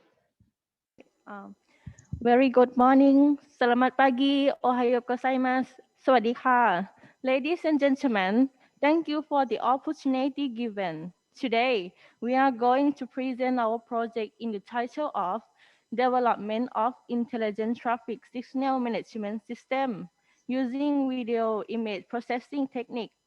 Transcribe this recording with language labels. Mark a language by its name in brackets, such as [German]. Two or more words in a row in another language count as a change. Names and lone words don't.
[English] Very good morning. [Malay] Selamat pagi. [Japanese] おはようございます. [Thai] Sawadee. [English] Ladies and gentlemen, thank you for the opportunity given. Today, we are going to present our project in the title of Development of Intelligent Traffic Signal Management System using Video Image Processing Technique.